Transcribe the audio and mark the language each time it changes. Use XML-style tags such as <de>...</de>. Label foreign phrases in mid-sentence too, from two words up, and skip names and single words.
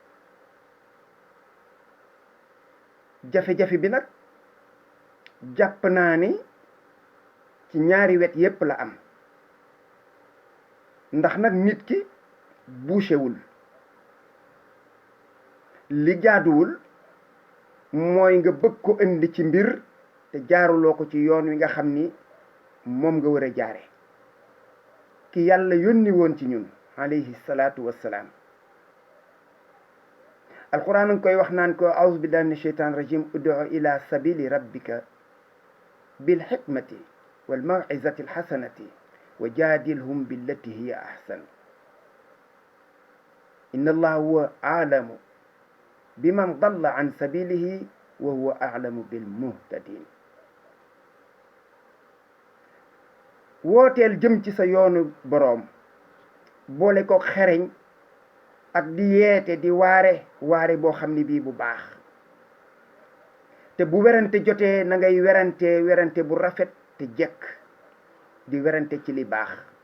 <wo>jafe-jafe bi nag jàpp naa ni ci ñaari wet yépp la am ndax nag nit ki bouchewul li jaaduwul mooy nga bëgg ko indi ci mbir te jaaruloo ko ci yoon wi nga xam ni moom nga war a jaare ki yàlla yónni woon ci ñun</wo> <ar>عليه الصلاة والسلام</ar> <wo>alquran a ngi koy wax naan ko</wo> <ar>أعوذ بالله من الشيطان الرجيم ادع إلى سبيل ربك بالحكمة والموعظة الحسنة وجادلهم بالتي هي أحسن إن الله هو أعلم بمن ضل عن سبيله وهو أعلم بالمهتدين</ar> <wo>wooteel jëm ci sa yoonu boroom boole ko xereñ ak di yeete di waare boo xam ni bii bu baax te bu werante jotee na ngay werante bu rafet te jekk di werante ci li baax</wo>